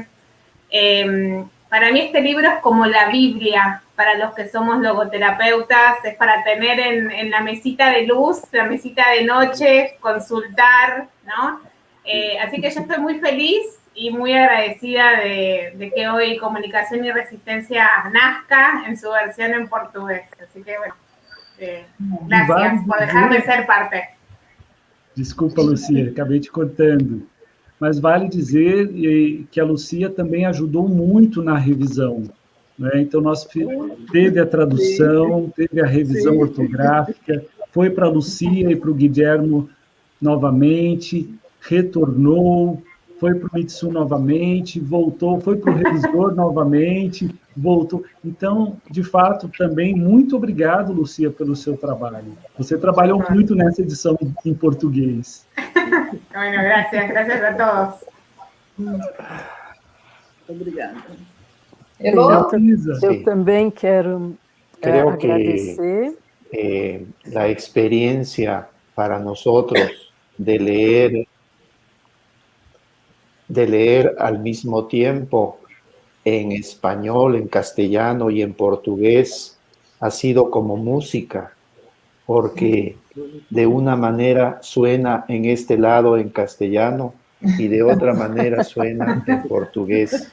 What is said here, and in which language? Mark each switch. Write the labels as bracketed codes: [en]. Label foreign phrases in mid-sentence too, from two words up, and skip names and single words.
[es] Para mí este libro es como la Biblia para los que somos logoterapeutas, es para tener en la mesita de luz, la mesita de noche, consultar, ¿no? Así que yo estoy muy feliz y muy agradecida de que hoy Comunicación y Resistencia nazca en su versión en portugués. Así que, bueno, gracias por dejarme ser parte. [pt] Desculpa, Lucia, acabei te cortando. Mas vale dizer que a Lucia também ajudou muito na revisão, né? Então, teve a tradução, teve a revisão ortográfica, foi para a Lucia e para o Guilhermo novamente, retornou, foi para o Mitsu novamente, voltou, foi para o revisor novamente, voltou. Então, de fato, também, muito obrigado, Lucia, pelo seu trabalho. Você trabalhou muito nessa edição em português. [es] Bueno, gracias a todos. [pt] Obrigada. Eu também quero agradecer. [es] La experiencia para nosotros de leer al mismo tiempo en español, en castellano y en portugués ha sido como música, porque de una manera suena en este lado en castellano y de otra manera suena en portugués.